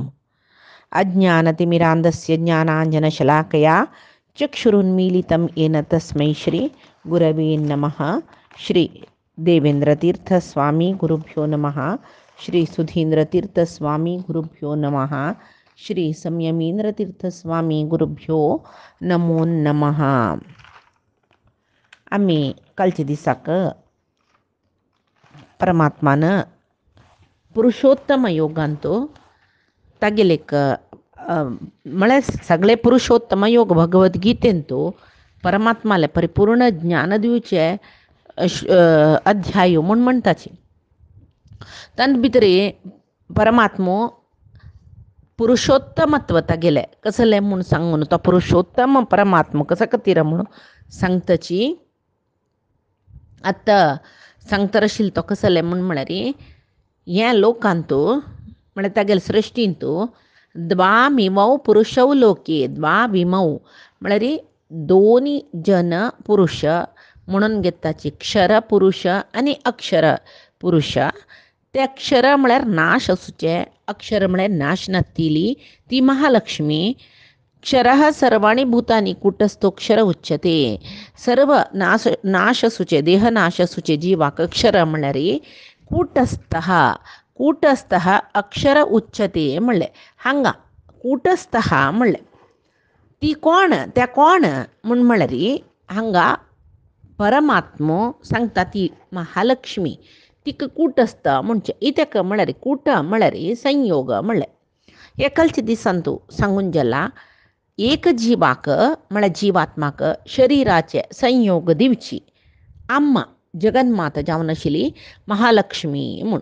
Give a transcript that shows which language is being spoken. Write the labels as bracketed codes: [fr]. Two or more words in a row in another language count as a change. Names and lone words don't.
[sa] अज्ञानतिमिरान्धस्य ज्ञानाञ्जनशलाकया चक्षुरुन्मीलितं येन तस्मै श्रीगुरवे नमः। श्री देवेन्द्रतीर्थस्वामी गुरुभ्यो नमः। श्री सुधींद्रतीर्थस्वामी गुरुभ्यो नमः। श्री संयमींद्रतीर्थस्वामी गुरुभ्यो नमो नमः. [kok] आम्ही कालच्या दिसाक परमात्मानं पुरुषोत्तम योगांतो तागेलेक म्हळ्यार सगळे पुरुषोत्तम योग भगवद्गीतेंतू परमात्माले परिपूर्ण ज्ञान दिवचे अध्याय म्हूण म्हणटाची. तांत भितर परमात्मो पुरुषोत्तमत्व तागेले कसले म्हूण सांगून तो पुरुषोत्तम परमात्मा कसा खातीर म्हूण सांगताची. आतां सांगता आशिल्लो तो कसले म्हूण म्हळ्यार ह्या लोकांतू म्हळ्यार तागेले सृश्टींतू [sa] द्वामिमौ पुरुषौ लोके द्वामिमौ [kok] म्हळ्यार दोनी जन पुरुष म्हणून घेताची, क्षर पुरुष आनी अक्षर पुरुष. ते अक्षर म्हळ्यार नाश आसूचे, अक्षर म्हळ्यार नाश नासतिली ती महालक्ष्मी. [sa] क्षरः सर्वाणि भूतानि कूटस्थोक्षर उच्यते. [kok] सर्व नाश आसूचे, देह नाश आसूचे जिवाक अक्षर म्हळ्यार कूटस्थः. [sa] कूटस्थः अक्षर उच्यते म्हणले. [kok] हांगा कूटस्थः म्हणले ती कोण, त्या कोण म्हूण म्हळ्यार हांगा परमात्मो सांगता ती महालक्ष्मी. तिका कूटस्थ म्हणचे इत्याक म्हळ्यार कूट म्हळ्यार संयोग म्हणले. हे कालच्या दिसांतू सांगून गेला एक जिवाक म्हळ्यार जिवात्माक शरिराचे संयोग दिवची आम्मा जगन्माता जावन आशिल्ली महालक्ष्मी म्हूण.